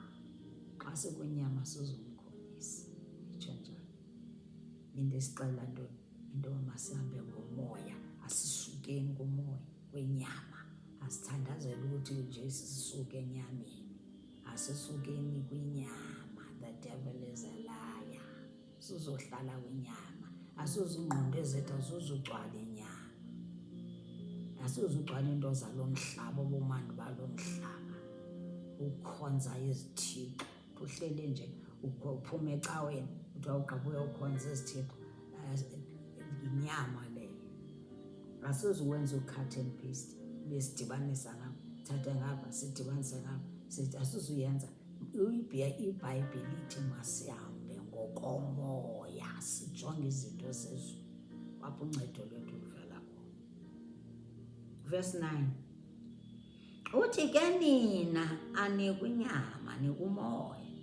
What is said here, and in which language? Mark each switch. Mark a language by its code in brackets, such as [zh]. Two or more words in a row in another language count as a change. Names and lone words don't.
[xh] Xa sikwinyama sizomkholisa. Itsho njalo. Into esixelela ntoni? Into yoba masihambe ngomoya, asisukeni kumoya kwenyama. Asithandazeli ukuthi nje sisuke enyameni, asisukeni kwinyama. [en] The devil is a liar. [xh] Sizohlala kwinyama, asizungqondo zethu azizugcwala inyama, asizugcwala into zalo mhlaba, ubumandi balo mhlaba, ukhonza izithixo. Uhlele nje uphume ecaweni, kuthiwa ugqiba uyokhonza izithixo, inyama leyo. Asizuwenza u- [en] cut and paste, [xh] besidibanisa ngapha, thatha ngapha, sidibanise ngapha, asizuyenza. iBhayibhile ithi masihambe ngokomoya, sijonge izinto zezulu, apho uncedo lwethu luvela khona. Verse 9 uthi ke nina anikwinyama nikumoya.